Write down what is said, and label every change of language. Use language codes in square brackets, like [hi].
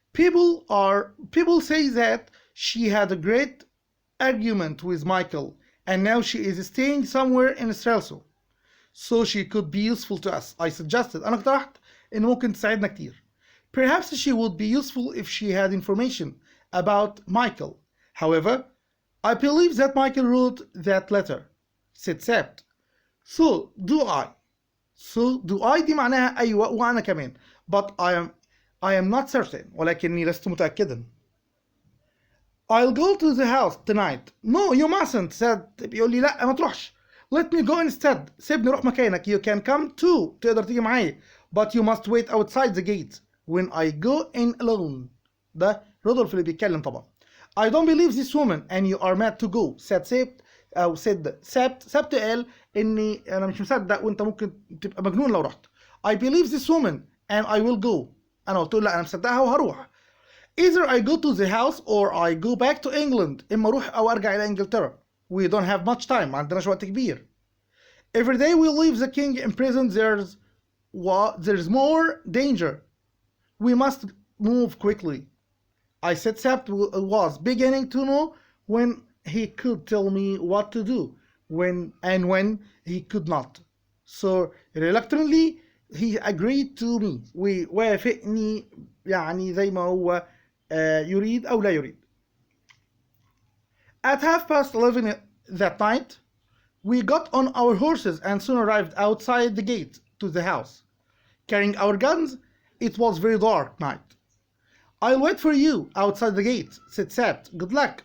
[en] People say that she had a great argument with Michael and now she is staying somewhere in Strelso, so she could be useful to us. I suggested. [ar] أنا اقترحت إن ممكن تساعدنا كتير. [en] Perhaps she would be useful if she had information about Michael. However, I believe that Michael wrote that letter, said Sabt. So do I. So do I [ar] دي معناها أيوة وأنا كمان. [en] But I am not certain. [ar] ولكني لست متأكدا. [en] I'll go to the house tonight. No, you mustn't, said. [ar] بيقول لي لا ما تروحش. [en] Let me go instead. [ar] سيبني روح مكانك. [en] You can come too. [ar] تقدر تيجي معايا. [en] But you must wait outside the gate when I go in alone. [ar] ده رودولف اللي بيتكلم طبعا. [en] I don't believe this woman and you are mad to go, said Sabt. [ar] أو [en] said Sabt [ar] قال إني أنا مش مصدق وأنت ممكن تبقى مجنون لو رحت. [en] I believe this woman and I will go. [ar] أنا قلت له لا أنا مصدقها وهروح. [en] Either I go to the house or I go back to England. [ar] إما أروح أو أرجع إلى إنجلترا. [en] We don't have much time. [ar] ما عندناش وقت كبير. [en] Every day we leave the king in prison, there's more danger. We must move quickly. I said Sept was beginning to know when he could tell me what to do, when he could not. So reluctantly he agreed to me. [ar] ووافقني يعني زي ما هو يريد أو لا يريد. [en] At 11:30 that night, we got on our horses and soon arrived outside the gate to the house. Carrying our guns, it was very dark night. I'll wait for you outside the gate, said Sept. Good luck.